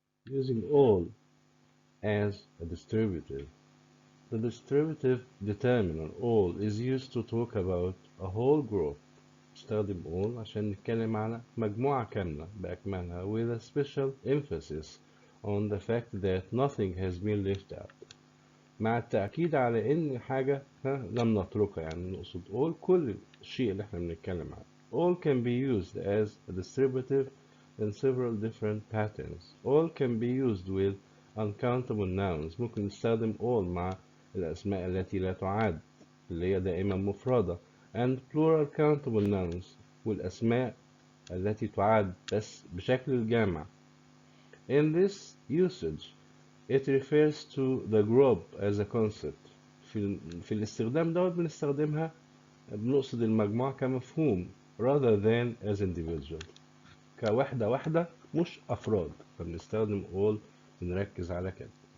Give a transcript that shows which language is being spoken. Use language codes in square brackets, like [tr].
[en] Using all as a distributive. The distributive determinant all is used to talk about a whole group. [ar] استخدم all عشان نتكلم على مجموعة كاملة بأكملها [en] with a special emphasis on the fact that nothing has been left out. [ar] مع التأكيد على إن حاجة لم نتركها، يعني نقصد all كل الشيء اللي احنا بنتكلم عنه. [en] All can be used as a distributive in several different patterns. All can be used with uncountable nouns. [ar] ممكن نستخدم all مع الأسماء التي لا تعد اللي هي دائما مفردة [en] and plural countable nouns [ar] والأسماء التي تعد بس بشكل الجمع. [en] In this usage it refers to the group as a concept. [ar] في الاستخدام دوت بنستخدمها بنقصد المجموعة كمفهوم [en] rather than as individual، [ar] كوحدة واحدة مش أفراد، فبنستخدم all بنركز على كده.